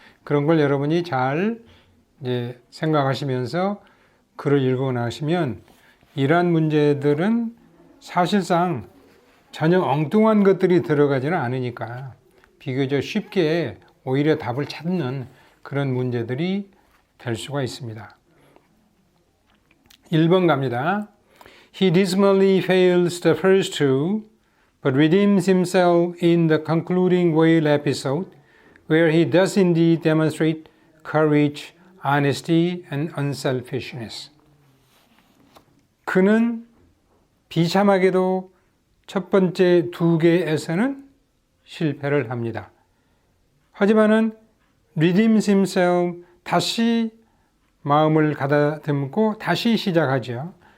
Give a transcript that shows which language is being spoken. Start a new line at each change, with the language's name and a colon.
Korean: 그런 걸 여러분이 잘 생각하시면서 글을 읽어 나가시면 이러한 문제들은 사실상 전혀 엉뚱한 것들이 들어가지는 않으니까 비교적 쉽게 오히려 답을 찾는 그런 문제들이 될 수가 있습니다. 1번 갑니다.
English: He dismally fails the first two, but redeems himself in the concluding whale episode, where he does indeed demonstrate courage, honesty, and unselfishness.
Korean: 그는 비참하게도 첫 번째 두 개에서는 실패를 합니다. 하지만은
English: redeems himself,
Korean: 다시 마음을 가다듬고 다시 시작하죠.